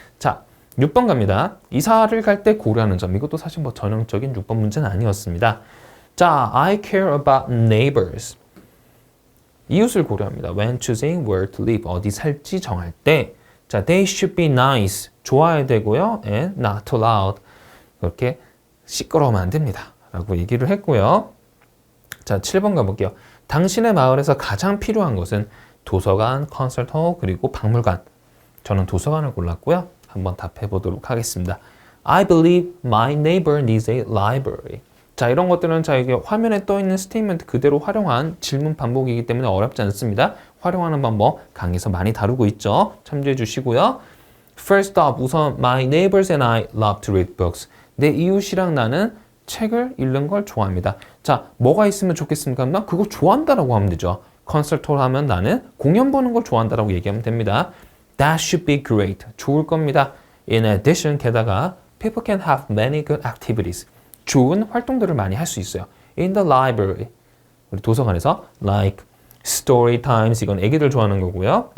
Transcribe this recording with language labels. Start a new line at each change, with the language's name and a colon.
Korean: 자, 6번 갑니다. 이사를 갈 때 고려하는 점. 이것도 사실 뭐 전형적인 6번 문제는 아니었습니다.
English: 자, I care about neighbors.
Korean: 이웃을 고려합니다.
English: When choosing where to live.
Korean: 어디 살지 정할 때. 자,
English: they should be nice.
Korean: 좋아야 되고요.
English: And not too loud.
Korean: 그렇게 시끄러우면 안 됩니다. 라고 얘기를 했고요. 자, 7번 가볼게요. 당신의 마을에서 가장 필요한 것은 도서관, 콘서트홀, 그리고 박물관. 저는 도서관을 골랐고요. 한번 답해 보도록 하겠습니다.
English: I believe my neighbor needs a library.
Korean: 자, 이런 것들은 자, 이게 화면에 떠 있는 스테이트먼트 그대로 활용한 질문 반복이기 때문에 어렵지 않습니다. 활용하는 방법 강의에서 많이 다루고 있죠. 참조해 주시고요.
English: First off,
Korean: 우선
English: my neighbors and I love to read books.
Korean: 내 이웃이랑 나는 책을 읽는 걸 좋아합니다. 자, 뭐가 있으면 좋겠습니까? 나 그거 좋아한다라고 하면 되죠. 콘서트홀 하면 나는 공연 보는 걸 좋아한다라고 얘기하면 됩니다.
English: That should be great.
Korean: 좋을 겁니다.
English: In addition,
Korean: 게다가
English: people can have many good activities.
Korean: 좋은 활동들을 많이 할 수 있어요.
English: In the library.
Korean: 우리 도서관에서
English: like story times
Korean: 이건 애기들 좋아하는 거고요.